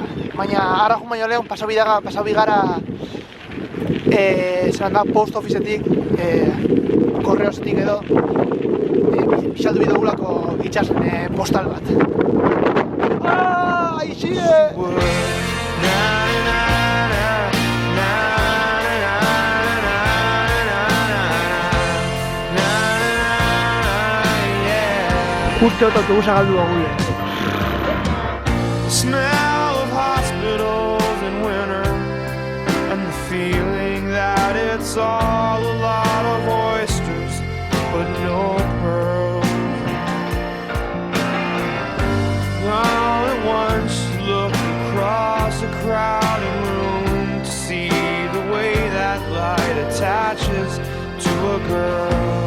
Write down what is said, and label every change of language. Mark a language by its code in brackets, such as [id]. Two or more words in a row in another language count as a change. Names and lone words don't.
[eu] Baina ara jun baino lehen pasau bigara zelan da post officeetik, korreosetik edo, bisaldu bidogulako itxasen postal bat. Aixie! Uste dut autobusa galdu agule. [en] The smell of hospitals in winter, and the feeling that it's all a lot of oysters, but no pearls. All at once you look across a crowded room to see the way that light attaches to a girl.